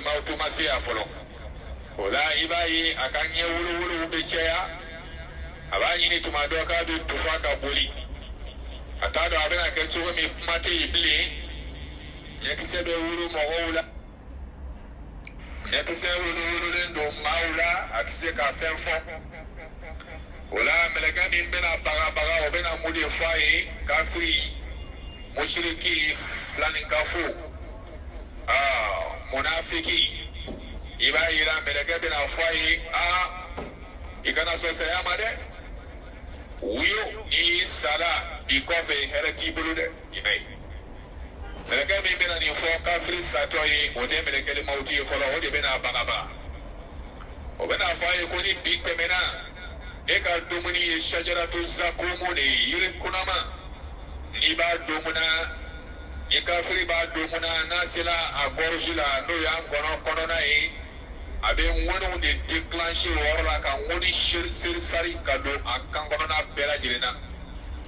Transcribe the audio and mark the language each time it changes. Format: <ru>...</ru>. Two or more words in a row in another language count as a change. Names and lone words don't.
<bm>mawutu ma se yan fɔlɔ o la i b'a ye a ka ɲɛ wolowolow bɛ caya a b'a ɲini tuma dɔ k'a bɛ tufa ka boli a t'a dɔn a bɛna kɛ cogo min kuma tɛ yen bilen ɲɛkisɛ bɛ wolo mɔgɔw la ɲɛkisɛ wolowololen don maaw la a tɛ se ka fɛn fɔ o la mɛlɛkɛ min bɛna bagabaga o bɛna mun de fɔ a ye kafiri mushriki filanikafo munafiki i b'a yira mɛlɛkɛ bɛna fɔ a ye i kana sɔn saya ma dɛ wuyo n'i sala bi kɔfɛ hɛrɛ t'i bolo dɛ i b'a ye mɛlɛkɛ min bɛna nin fɔ kafiri satɔ ye o tɛ mɛlɛkɛ mawuti ye fɔlɔ o de bɛna bagabaga o bɛna fɔ a ye ko ni bi tɛmɛna e ka dumuni ye</bm> <ar>شجرة الزقوم</ar> <bm>de ye yiri kunama n'i b'a domuna ni kafiri b'a domuna n'a sela a gorge la n'o y'an gɔnɔ kɔnɔna ye a bɛ ŋɔniw de déclencher o yɔrɔ la ka ŋɔni serisari ka don a kan kɔnɔna bɛɛ lajɛlen na</bm>